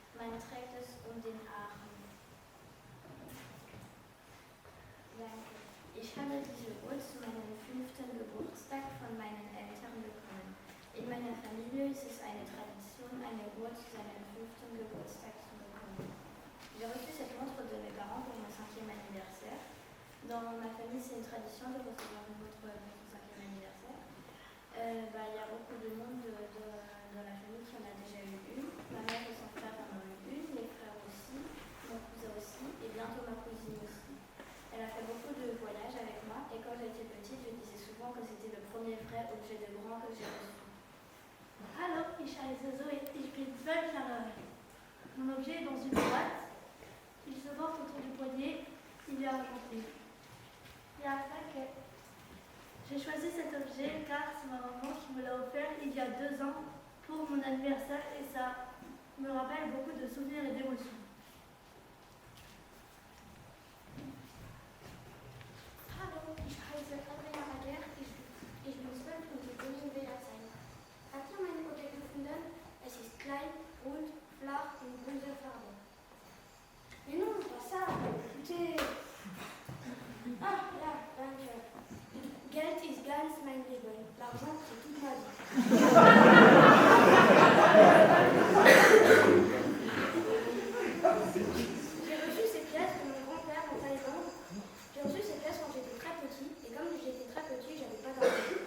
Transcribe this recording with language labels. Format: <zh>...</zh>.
<de>Man trägt es um den Arm. Danke. Ich habe diese Uhr zu meinem 5. Geburtstag von meinen Eltern bekommen. In meiner Familie ist es eine Tradition, eine Uhr zu seinem 5. Geburtstag zu bekommen.</de> <fr>J'ai reçu cette montre de mes parents pour mon 5e anniversaire. Dans ma famille, c'est une tradition de recevoir une montre pour son 5e anniversaire. Il y a beaucoup de monde dans la famille qui en a déjà eu une. Ma mère et son frère en ont eu une, mes frères aussi, mon cousin aussi, et bientôt ma cousine aussi. Elle a fait beaucoup de voyages avec moi, et quand j'étais petite, je disais souvent que c'était le premier vrai objet de grand que j'ai reçu.</fr> <de>Hallo, ich heiße Zoé, ich bin 12 Jahre alt.</de> <fr>Mon objet est dans une boîte. Il se porte autour du poignet. Il est argenté. Il y a un paquet. J'ai choisi cet objet car c'est ma maman qui me l'a offert il y a 2 ans pour mon anniversaire et ça me rappelle beaucoup de souvenirs et d'émotions.</fr> <de>Hallo, ich heiße Andrea Aguer, ich bin 12 und ich wohne in Bayersheim. Habt ihr mein Objekt gefunden? Es ist klein, rund, flach und bunte Farbe.</de> <fr>Mais non, pas ça, écoutez. Ah,</fr> <de>ja, danke. Geld ist ganz mein Leben.</de> <fr>L'argent, c'est toute ma vie. J'ai reçu ces pièces de mon grand-père en Thaïlande. J'ai reçu ces pièces quand j'étais très petit. Et comme j'étais très petit, j'avais pas d'argent.</fr>